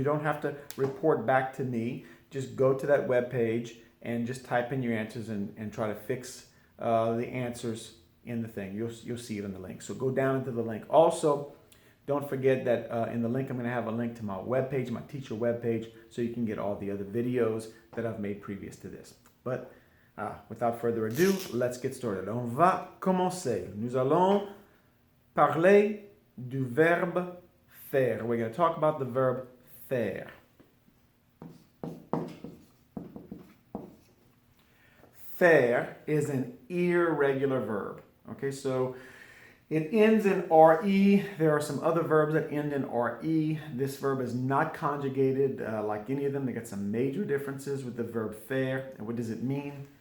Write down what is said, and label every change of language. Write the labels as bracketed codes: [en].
[en] You don't have to report back to me. Just go to that web page and just type in your answers and try to fix the answers in the thing. You'll see it in the link. So go down into the link. Also, don't forget that in the link, I'm going to have a link to my webpage, my teacher webpage, so you can get all the other videos that I've made previous to this. But without further ado, let's get started. [fr] On va commencer. Nous allons parler du verbe faire. [en] We're going to talk about the verb faire. Faire is an irregular verb. Okay, so it ends in RE. There are some other verbs that end in RE. This verb is not conjugated like any of them. They got some major differences with the verb faire. And what does it mean?